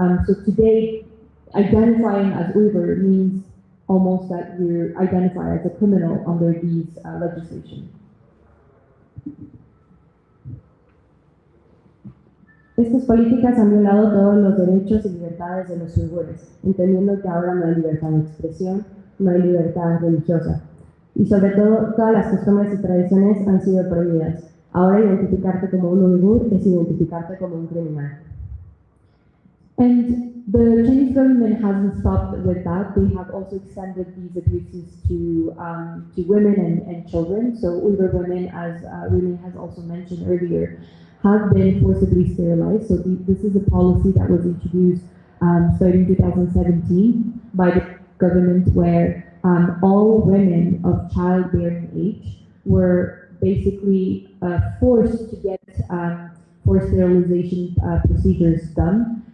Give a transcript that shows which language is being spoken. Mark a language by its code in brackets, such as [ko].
[en] So today, identifying as Uyghur means almost that you're identified as a criminal under these legislation. [es] Estas políticas han violado todos los derechos y libertades de los uigures, entendiendo que ahora no hay libertad de expresión, no hay libertad religiosa. Y sobre todo, todas las costumbres y tradiciones han sido prohibidas. Ahora identificarte como un uigur es identificarte como un criminal. [en] And the Chinese government hasn't stopped with that. They have also extended these abuses to women and children. So Uyghur women, as Rumi has also mentioned earlier, have been forcibly sterilized. So this is a policy that was introduced starting 2017 by the government, where all women of childbearing age were basically forced to get forced sterilization procedures done.